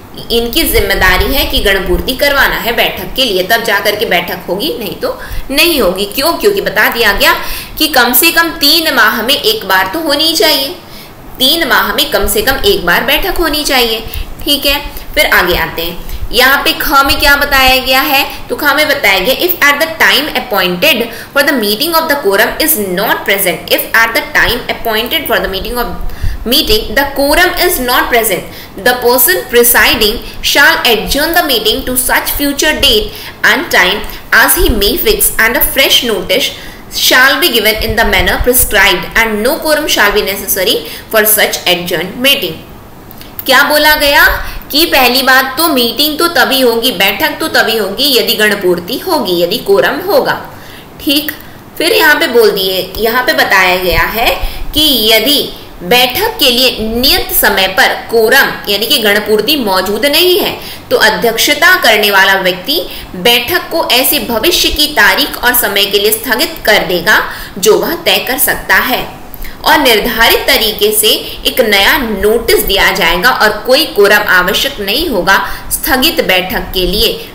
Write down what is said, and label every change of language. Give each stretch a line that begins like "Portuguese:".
Hindi: इनकी जिम्मेदारी है कि गणपूर्ति करवाना है बैठक के लिए, तब जाकर के बैठक होगी, नहीं तो नहीं होगी। क्यों? क्योंकि बता दिया गया कि कम से कम 3 माह में एक बार तो होनी चाहिए, 3 माह में कम से कम एक बार बैठक होनी चाहिए। ठीक है, फिर आगे आते हैं। यहाँ पे ख में क्या बताया गया
English: है, तो ख में बताया गया if at the time appointed for the meeting of the quorum is not present, if at the time appointed for the meeting the quorum is not present, the person presiding shall adjourn the meeting to such future date and time as he may fix, and a fresh notice shall be given in the manner prescribed, and no quorum shall be necessary for such adjourned meeting।
Hindi: क्या बोला गया कि पहली बात तो meeting तो तभी होगी, बैठक तो तभी होगी यदि गणपूर्ति होगी, यदि कोरम होगा। ठीक, फिर यहाँ पे बोल दिए, यहाँ पे बताया गया है कि यदि बैठक के लिए नियत समय पर कोरम यानी कि गणपूर्ति मौजूद नहीं है तो अध्यक्षता करने वाला व्यक्ति बैठक को ऐसे भविष्य की तारीख और समय के लिए स्थगित कर देगा जो वह तय कर सकता है, और निर्धारित तरीके से एक नया नोटिस दिया जाएगा और कोई कोरम आवश्यक नहीं होगा स्थगित बैठक के लिए।